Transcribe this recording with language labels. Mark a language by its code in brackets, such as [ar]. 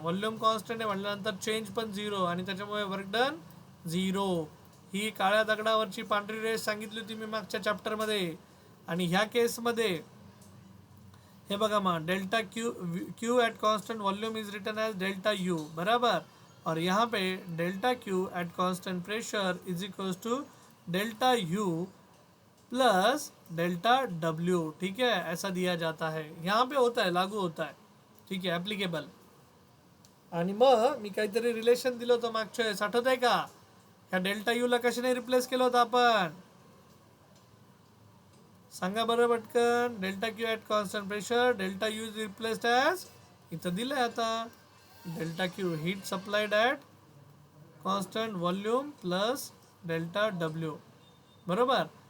[mr] Volume constant आहे म्हटल्यानंतर change पण 0 आणि त्याच्यामुळे वर्क डन 0. ही काळ्या दगडावरची पांढरी रेष सांगितली होती मी मागच्या चॅप्टरमध्ये. आणि ह्या केसमध्ये हे बघा मग [en] delta Q at constant volume is written as delta U, [mr] बराबर. [hi] और यहाँ पे delta Q at constant pressure is equals to delta U plus delta W. ठीक है, ऐसा दिया जाता है, यहाँ पे होता है, लागू होता है. ठीक है, ॲप्लिकेबल. [mr] आणि मग मी काहीतरी रिलेशन दिलं होतं मागच्या वेळेस, आठवत आहे का? ह्या डेल्टा यू ला कशाने रिप्लेस केलं होतं आपण? सांगा बरं पटकन. Delta Q at constant pressure, delta U is replaced as, इथं दिलंय आता, delta Q heat supplied at constant volume plus delta W, बरोबर.